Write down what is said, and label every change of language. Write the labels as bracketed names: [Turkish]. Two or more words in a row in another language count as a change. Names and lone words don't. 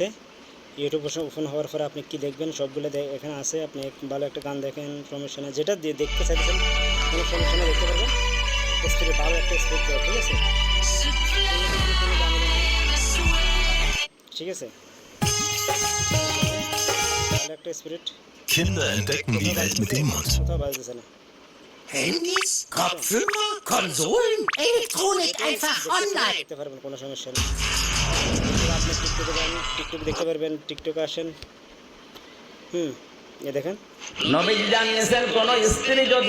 [Bangla] ইউটিউব ওপেন হওয়ার পরে আপনি কি দেখবেন, সবগুলো এখানে আছে। আপনি ভালো একটা গান দেখেন, সমস্যা নেই, যেটা দেখতে চাইছেন কোনো সমস্যা নেই, দেখতে পারবেন। স্পিড ভালো একটা স্পিড দেয়, ঠিক আছে, ঠিক আছে, ভালো একটা স্পিড। [German] Kinder entdecken die Welt mit dem Mund. [Bangla] কোথাও বাজতেছে না। [German] Handys, Kopfhörer, Konsolen, Elektronik einfach online. [Bangla] দেখতে পারবেন, কোনো সমস্যা নেই। আপনি টিকটকে যান, টিকটক দেখতে পারবেন, টিকটকে আসেন। এ দেখেন নবীজি জানিয়েছেন কোন স্ত্রী যদি